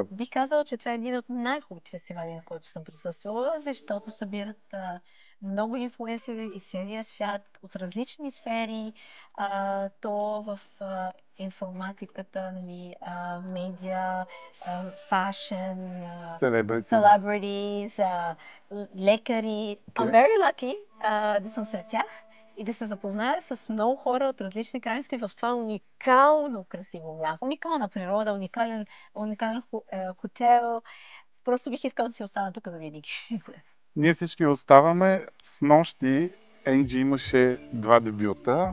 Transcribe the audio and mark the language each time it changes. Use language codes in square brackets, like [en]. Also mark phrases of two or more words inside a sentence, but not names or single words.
[bg] Бих казала, че това е един от най-хубавите фестивали, на който съм присъствала, защото събират много инфлуенсери из целия свят, от различни сфери, то в информатиката, нали, медиа, фашен, [en] Celebrity. [bg] celebrities, лекари. I'm [en] Okay. very lucky [bg] да съм сред тях и да се запозная с много хора от различни крайности в това уникално красиво място. Уникална природа, уникален хотел. Просто бих искала да си остана тук за винаги. Ние всички оставаме. С нощи Енджи имаше два дебюта.